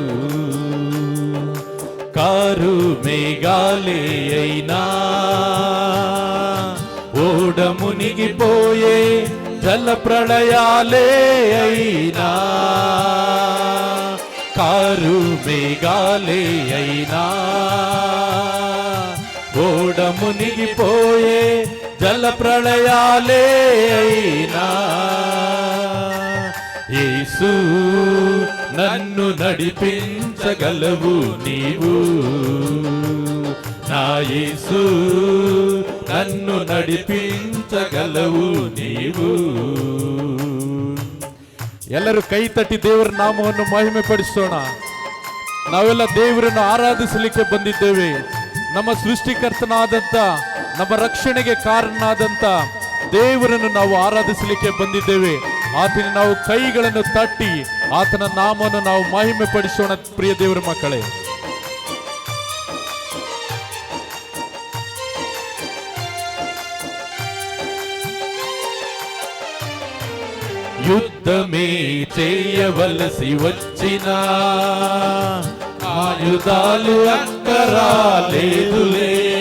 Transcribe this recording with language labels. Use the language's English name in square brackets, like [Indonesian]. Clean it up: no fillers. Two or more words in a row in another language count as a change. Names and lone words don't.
[Telugu] కారు మేఘాలే అయినా, ఓడ మునిగిపోయే జల ప్రళయాలే అయినా, కారు మేఘాలే అయినా, ఓడ మునిగిపోయే జల ప్రళయాలే అయినా, యేసు నన్ను నడిపించగలవు నీవు, నా యేసు నన్ను నడిపించగలవు నీవు. [Kannada] ಎಲ್ಲರೂ ಕೈ ತಟ್ಟಿ ದೇವರ ನಾಮವನ್ನು ಮಹಿಮೆ ಪಡಿಸೋಣ. ನಾವೆಲ್ಲ ದೇವರನ್ನು ಆರಾಧಿಸಲಿಕ್ಕೆ ಬಂದಿದ್ದೇವೆ. ನಮ್ಮ ಸೃಷ್ಟಿಕರ್ತನಾದಂತ, ನಮ್ಮ ರಕ್ಷಣೆಗೆ ಕಾರಣನಾದಂತ ದೇವರನ್ನು ನಾವು ಆರಾಧಿಸಲಿಕ್ಕೆ ಬಂದಿದ್ದೇವೆ. ಆತನ ನಾವು ಕೈಗಳನ್ನು ತಟ್ಟಿ ಆತನ ನಾಮವನ್ನು ನಾವು ಮಹಿಮೆ ಪಡಿಸೋಣ. ಪ್ರಿಯ ದೇವರ ಮಕ್ಕಳೇ, [Telugu] యుద్ధమే చేయవలసి వచ్చిన ఆయుధాలు అక్కరాలేదులే,